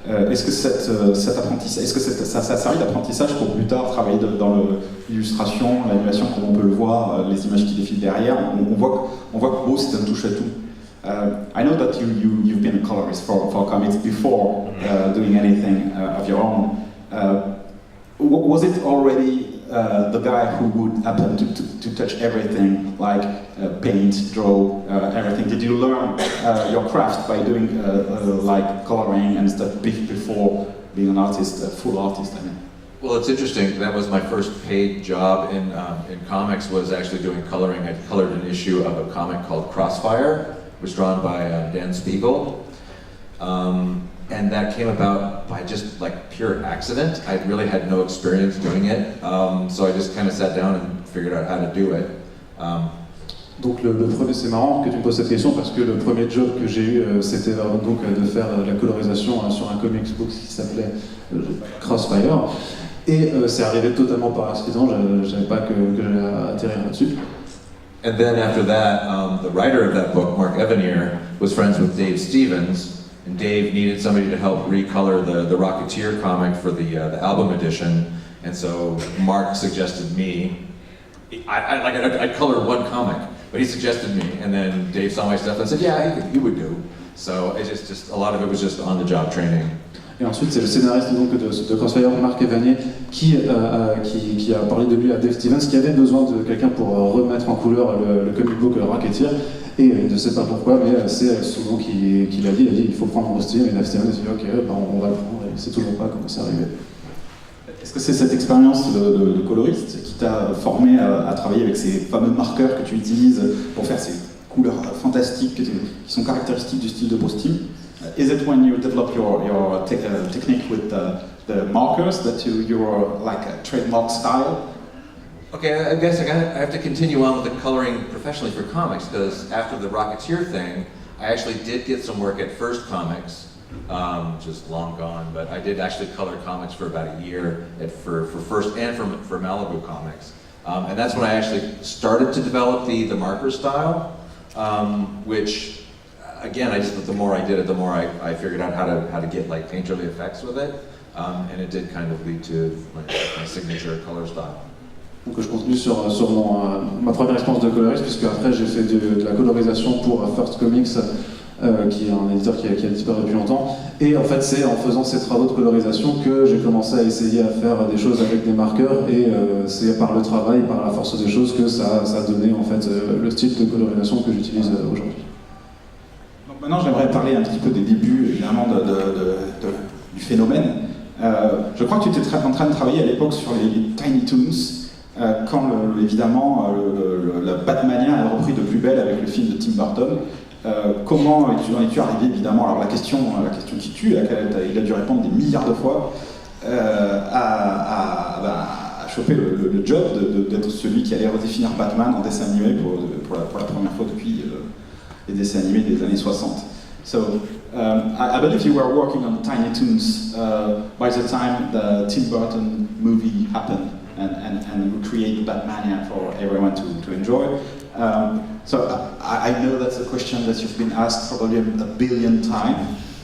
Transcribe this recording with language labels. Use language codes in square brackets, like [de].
[fr] Est-ce que cet apprentissage, ça a servi d'apprentissage pour plus tard travailler dans l'illustration, l'animation, comme on peut le voir, les images qui défilent derrière? On voit que Bruce c'est un touche à tout. [en] I know that you've been a colorist for comics before doing anything of your own. Was it already the guy who would happen to touch everything, like paint, draw, everything? Did you learn your craft by doing like coloring and stuff before being an artist, a full artist? I mean. Well, it's interesting. That was my first paid job in comics. Was actually doing coloring. I colored an issue of a comic called Crossfire, which was drawn by Dan Spiegel. And that came about by just like pure accident. I really had no experience doing it, so I just kind of sat down and figured out how to do it. [fr] Donc le premier, c'est marrant que tu me poses cette question parce que le premier job que j'ai eu, c'était donc de faire la colorisation sur un comics book qui s'appelait Crossfire. Et c'est arrivé totalement par accident. Je savais pas que j'allais atterrir là-dessus. [en] And then after that, the writer of that book, Mark Evanier, was friends with Dave Stevens. And Dave needed somebody to help recolor the Rocketeer comic for the album edition, and so Mark suggested me. I'd colored one comic, but he suggested me, and then Dave saw my stuff and said, "Yeah, he would do." So it just a lot of it was just on the job training. [fr] Et ensuite, c'est le scénariste donc de Crossfire, Mark Evanier, qui a parlé de lui à Dave Stevens, qui avait besoin de quelqu'un pour remettre en couleur le comic book Rocketeer. Et il ne sait pas pourquoi, mais c'est souvent qu'il a dit il faut prendre mon style, et Dave Stevens a dit ok, on va le prendre, et c'est toujours pas comment c'est arrivé. Est-ce que c'est cette expérience de coloriste qui t'a formé à travailler avec ces fameux marqueurs que tu utilises pour faire ces couleurs fantastiques qui sont caractéristiques du style de Bruce-Timm? [en] Is it when you develop your technique with the markers that you're like a trademark style? Okay, I guess I have to continue on with the coloring professionally for comics, because after the Rocketeer thing, I actually did get some work at First Comics, which is long gone, but I did actually color comics for about a year for First and for Malibu Comics. And that's when I actually started to develop the marker style, which, again, the more I did it, the more I figured out how to get like painterly effects with it, and it did kind of lead to my signature color style. [fr] Donc je continue sur ma première expérience de coloriste, puisque après j'ai fait de la colorisation pour First Comics, qui est un éditeur qui a disparu depuis longtemps. Et en fait c'est en faisant ces travaux de colorisation que j'ai commencé à essayer à faire des choses avec des marqueurs, et c'est par le travail, par la force des choses que ça a donné en fait le style de colorisation que j'utilise aujourd'hui. Donc maintenant j'aimerais parler un petit peu des débuts évidemment du phénomène. Je crois que tu étais en train de travailler à l'époque sur les Tiny Toons, quand évidemment la Batmania a repris de plus belle avec le film de Tim Burton. Comment en es-tu arrivé évidemment, alors la question qui tue, à laquelle il a dû répondre des milliards de fois, à choper le job d'être celui qui allait redéfinir Batman en dessin animé pour la première fois depuis les dessins animés des années 60. [en] So, I believe you were working on Tiny Toons by the time the Tim Burton movie happened and we created Batmania for everyone to enjoy. So I know that's a question that you've been asked probably a billion times.